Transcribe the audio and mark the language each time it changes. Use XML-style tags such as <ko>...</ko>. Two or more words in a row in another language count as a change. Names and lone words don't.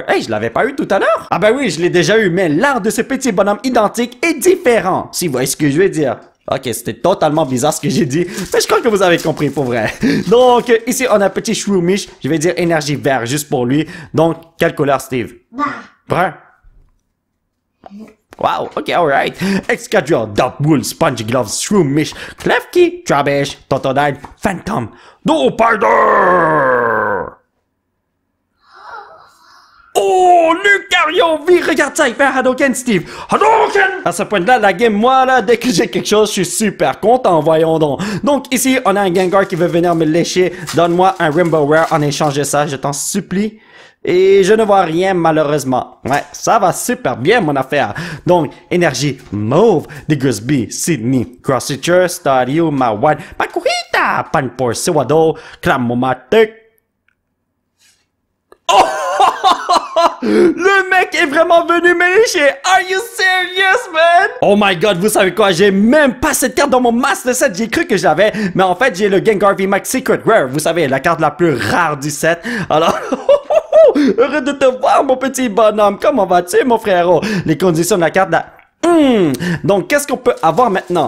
<fr>Hey, je l'avais pas eu tout à l'heure. Ah ben oui, je l'ai déjà eu, mais l'art de ce petit bonhomme identique est différent. Si vous voyez ce que je veux dire. Ok, c'était totalement bizarre ce que j'ai dit, mais je crois que vous avez compris pour vrai. Donc, ici, on a un petit Shroomish. Je vais dire énergie vert juste pour lui. Donc, quelle couleur, Steve? Brun.</fr> <en>Wow, ok, alright.</en> <fr>Excadrill, Dapwool, Spongy Gloves, Shroomish, Klefki, Trubbish, Totodile, Phantom, Dopider! Oh, Lucario V, regarde ça, il fait un Hadouken, Steve. Hadouken! À ce point-là, la game, moi, là, dès que j'ai quelque chose, je suis super content, voyons donc. Donc, ici, on a un Gengar qui veut venir me lécher. Donne-moi un Rainbow Rare en échange de ça, je t'en supplie. Et je ne vois rien, malheureusement. Ouais, ça va super bien, mon affaire. Donc, énergie mauve, Diggersby, Sydney, Crossitcher, Stadio, Mawad, Makuhita, Panpour, Sewado, Clamomatic. Oh! Le mec est vraiment venu me lécher.</fr> <en>Are you serious, man? Oh my god,</en> <fr>vous savez quoi? J'ai même pas cette carte dans mon Master Set. J'ai cru que j'avais, mais en fait, j'ai le Gengar VMAX Secret Rare. Vous savez, la carte la plus rare du set. Alors, heureux de te voir, mon petit bonhomme. Comment vas-tu, mon frérot? Les conditions de la carte, là. Donc, qu'est-ce qu'on peut avoir maintenant?</fr>